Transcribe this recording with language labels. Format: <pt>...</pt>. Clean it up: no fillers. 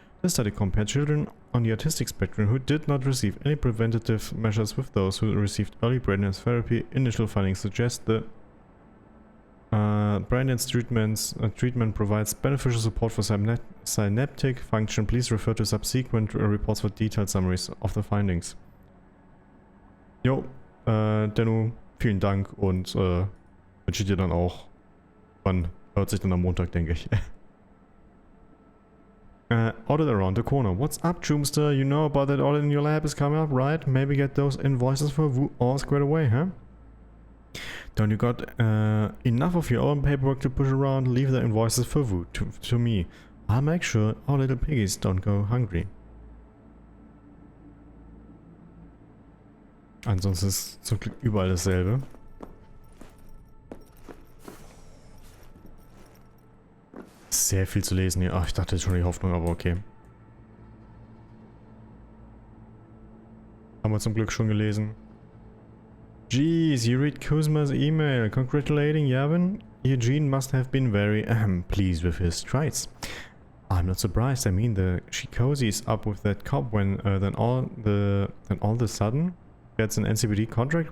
<en>The study compared children on the autistic spectrum who did not receive any preventative measures with those who received early brain-dance therapy. Initial findings suggest the brain-dance treatment provides beneficial support for synaptic function. Please refer to subsequent reports for detailed summaries of the findings.</en> <de>Jo, Denno, vielen Dank und wünsche dir dann auch. Man hört sich dann am Montag, denke ich.</de> <en>Audit around the corner. What's up, Joomster? You know about that audit in your lab is coming up, right? Maybe get those invoices for all squared away, huh? Don't you got enough of your own paperwork to push around? Leave the invoices for Wu to me. I'll make sure our little piggies don't go hungry.</en> <de>Ansonsten ist zum Glück überall dasselbe. Sehr viel zu lesen hier. Ach, ich dachte jetzt schon die Hoffnung, aber okay. Haben wir zum Glück schon gelesen.</de> <en>Jeez, you read Kuzma's email congratulating Yavin? Eugene must have been very pleased with his strides. I'm not surprised. I mean, the Shikozi is up with that cop when then all the sudden gets an NCPD contract.</en>